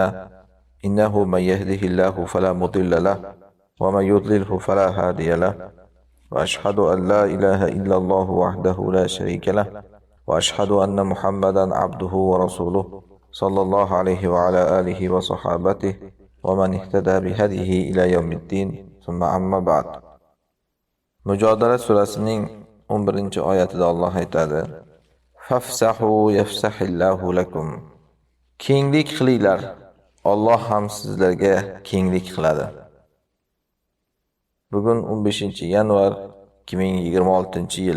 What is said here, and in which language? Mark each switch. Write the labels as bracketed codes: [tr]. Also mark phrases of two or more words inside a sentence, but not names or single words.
[ar] إنه من يهده الله فلا مضل له ومن يضلله فلا هادي له. وأشهد أن لا إله إلا الله وحده لا شريك له وأشهد أن محمدا عبده ورسوله صلى الله عليه وعلى آله وصحابته ومن اهتدى بهديه إلى يوم الدين. ثم أما بعد. [az] Mücadele surəsinin 11-ci ayətində Allah aytadi: [ar] "فافسحوا يفسح الله لكم." [uz] Kenglik qilinglar, Alloh ham sizlarga kenglik qiladi. Bugun 15-yanvar 2026-yil.